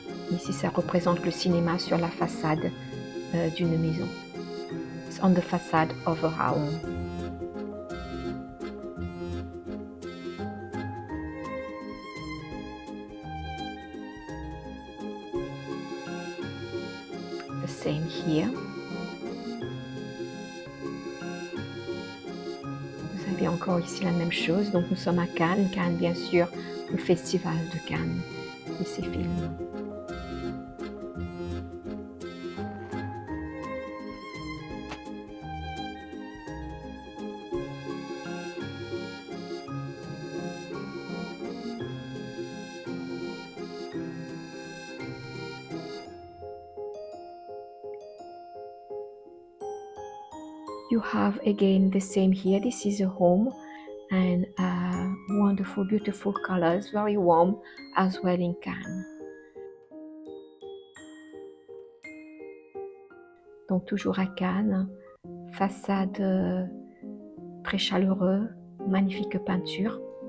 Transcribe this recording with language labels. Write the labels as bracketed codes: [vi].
[fr] Ici, ça représente le cinéma sur la façade d'une maison. [en] It's on the facade of a home. Same here. [fr] Vous avez encore ici la même chose. Donc nous sommes à Cannes. Cannes, bien sûr, le festival de Cannes et ses films. [en] You have again the same here. This is a home, and wonderful, beautiful colors, very warm as well in Cannes. [fr] Donc toujours à Cannes, façade très chaleureux, magnifique peinture.